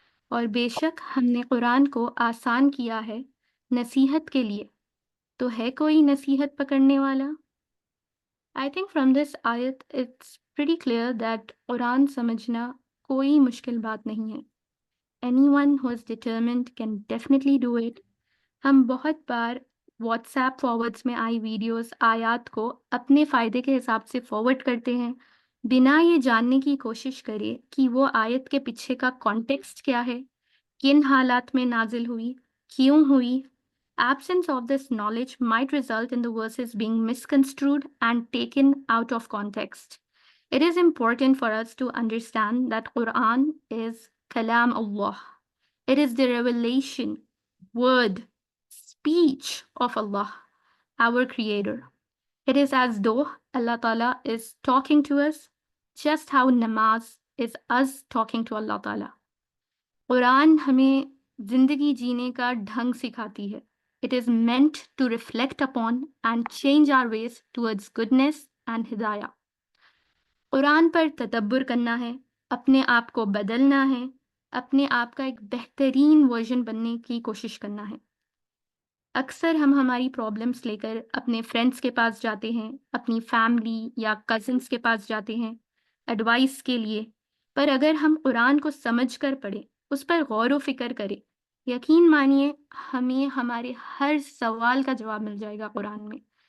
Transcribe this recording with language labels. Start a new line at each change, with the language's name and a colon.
Urdu: اور بے شک ہم نے قرآن کو آسان کیا ہے نصیحت کے لیے، تو ہے کوئی نصیحت پکڑنے والا؟
English: I think from this ayat it's pretty clear that
Urdu: قرآن سمجھنا کوئی مشکل بات نہیں ہے.
English: Anyone who is determined can definitely do it.
Urdu: ہم بہت بار واٹس ایپ فارورڈس میں آئی ویڈیوز آیات کو اپنے فائدے کے حساب سے فارورڈ کرتے ہیں بنا یہ جاننے کی کوشش کرے کہ وہ آیت کے پیچھے کا کانٹیکسٹ کیا ہے، کن حالات میں نازل ہوئی، کیوں ہوئی.
English: Absence of this knowledge might result in the verses being misconstrued and taken out of context. It is important for us to understand that Quran is Kalam Allah. It is the revelation, word, speech of Allah, our Creator. It is as though Allah Ta'ala is talking to us, just how namaz is us talking to Allah Ta'ala.
Urdu: قرآن ہمیں زندگی جینے کا ڈھنگ سکھاتی ہے.
English: It is meant to reflect upon and change our ways towards goodness and hidayah.
Urdu: قرآن پر تدبر کرنا ہے، اپنے آپ کو بدلنا ہے، اپنے آپ کا ایک بہترین ورژن بننے کی کوشش کرنا ہے. اکثر ہم ہماری پرابلمس لے کر اپنے فرینڈس کے پاس جاتے ہیں، اپنی فیملی یا کزنس کے پاس جاتے ہیں ایڈوائس کے لیے، پر اگر ہم قرآن کو سمجھ کر پڑھیں، اس پر غور و فکر کریں، یقین مانیے ہمیں ہمارے ہر سوال کا جواب مل جائے گا قرآن میں.